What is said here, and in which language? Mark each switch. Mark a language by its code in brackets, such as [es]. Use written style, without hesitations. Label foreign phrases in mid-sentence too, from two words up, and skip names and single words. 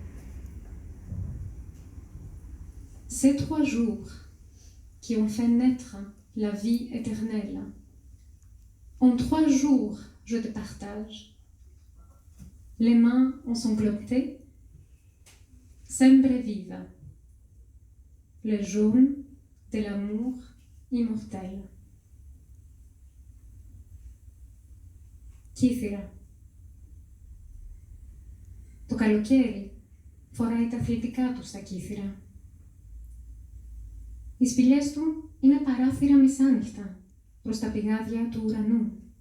[fr] Ces 3 jours qui ont fait naître la vie éternelle. En 3 jours, je te partage. Les mains ensanglantées, [pt] sempre viva. [fr] Le jaune de l'amour immortel. [el] Κύθυρα. Το καλοκαίρι φοράει τα αθλητικά του στα κύθυρα. Οι σπηλιές του είναι παράθυρα μισάνυχτα προς τα πηγάδια του ουρανού.